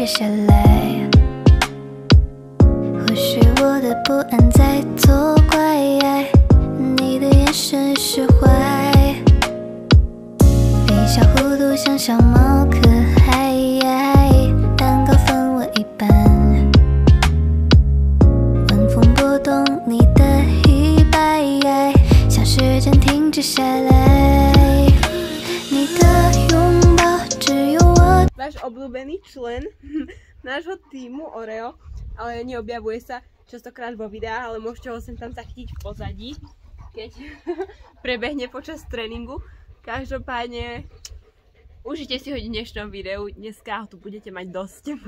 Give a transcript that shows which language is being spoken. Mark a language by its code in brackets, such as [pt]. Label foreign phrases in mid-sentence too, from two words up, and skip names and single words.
[zh] 接下来，或许我的不安在作怪，你的眼神释怀，微笑弧度像小猫可爱，蛋糕分我一半，晚风拨动你的衣摆，像时间停止下来，你的拥抱只有我。 [sk] Váš obľúbený člen nášho týmu Oreo, ale neobjavuje sa častokrát vo videách, ale môžete ho sem tam zachytiť v pozadí, keď prebehne počas tréningu. Každopádne užite si ho v dnešnom videu, dneska ho tu budete mať dosť.